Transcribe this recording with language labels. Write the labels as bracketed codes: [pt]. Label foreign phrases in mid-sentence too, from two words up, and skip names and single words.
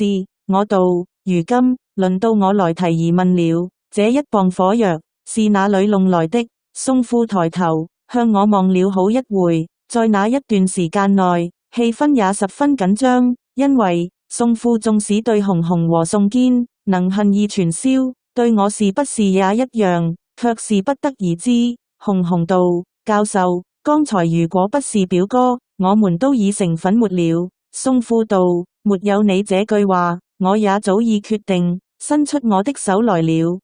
[zh] 我道：如今輪到我來提疑問了，這一磅火藥是哪裏弄來的？宋父抬頭向我望了好一會，在那一段時間內，氣氛也十分緊張，因為宋父縱使對熊熊和宋堅能恨意全消，對我是不是也一樣，卻是不得而知。熊熊道：教授，剛才如果不是表哥，我們都已成粉末了。宋父道：沒有你這句話，我也早已決定，伸出我的手來了。